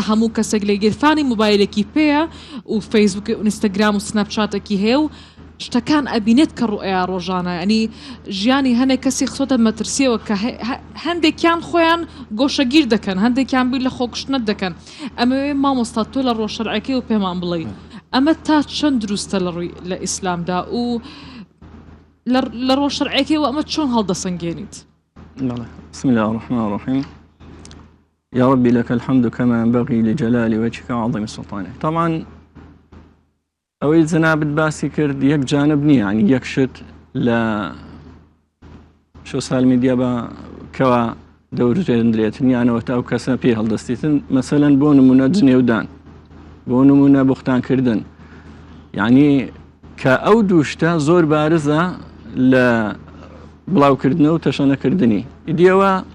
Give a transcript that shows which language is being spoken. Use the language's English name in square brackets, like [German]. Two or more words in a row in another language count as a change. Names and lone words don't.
[Central Kurdish] هەموو کەسێک لە گیرفانی مۆبایلێکی پێیە و فەیسبوک و ئینستاگرام و سناپچاتێکی هەیە و شتەکان ئەبینێت کە ڕوئەیە ڕۆژانە ئەنی ژیانی هەندێک کەسی خسۆتە مەترسیەوە کە هەندێکیان خۆیان گۆشەگیر دەکەن هەندێکیان بیر لە خۆکشتنت دەکەن ئەمەوێ مامۆستا تۆ لە ڕۆژ شەرعیەکەی و پێمان بڵێ ئەمە تا چەند دروستە لە ئیسلامدا و لە ڕۆژ شەرعیەکەی و ئەمە چۆن هەڵدەسەنگێنیت [Arabic] بسم الله الرحمن الرحيم يا ربي لك الحمد كما ينبغي لجلال وجهك وعظيم سلطانك طبعا [Central Kurdish] ئەوەی جەنابەت باسی کرد یەک جانب نییە ینی یەک شت لە [English] social media [Central Kurdish] بە کەوا دەورێنرێتن یانەوە تا ئەو کەسە پێ هەڵدەستێتن مەسەلەن بۆ نمونە جنێودان بۆ نمونە بوختانکردن یعنی کە ئەو دووشتە زۆر بارزە لە بڵاوکردنەوە و تەشەنەکردنی ئیدیەوە